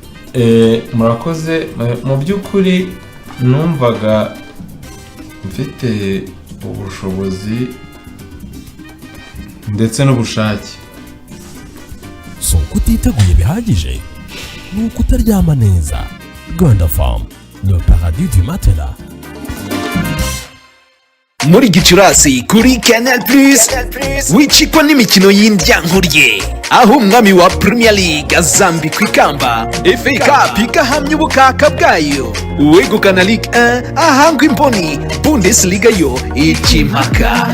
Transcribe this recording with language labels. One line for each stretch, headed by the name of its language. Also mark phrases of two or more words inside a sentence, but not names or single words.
Kinyarwanda: murakoze mu by'ukuri numvaga mfite ubushobozi ndetse n'ubushake. So kutiteguye bihagije ni ukutaryama neza.
French: Rwanda Farm, le paradis du matelas.
Kinyarwanda: Muri Gicurasi kuri Canal Plus wicikwa n'imikino y'indyankuriye, aho umwami wa Premier League azambikwa ikamba, FA Cup igahamya ubukaka bwayo, uwegukana Ligue 1 ahangwa imboni, Bundesliga yo ikimaka.